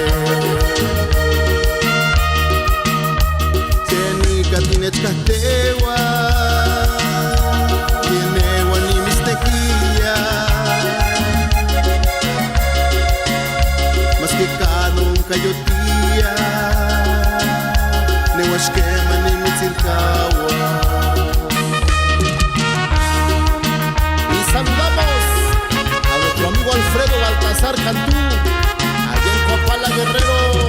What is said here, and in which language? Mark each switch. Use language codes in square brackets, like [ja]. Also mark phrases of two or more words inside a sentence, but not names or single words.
[nah] Tenika tinechkatewa, tinewa ni mistekia. [es] Mas que [nah] kanong kayotia, ne washkema ni mitzilkawa. [es] Y saludamos a nuestro amigo Alfredo Baltasar Cantú, allá en Coapala, Guerrero.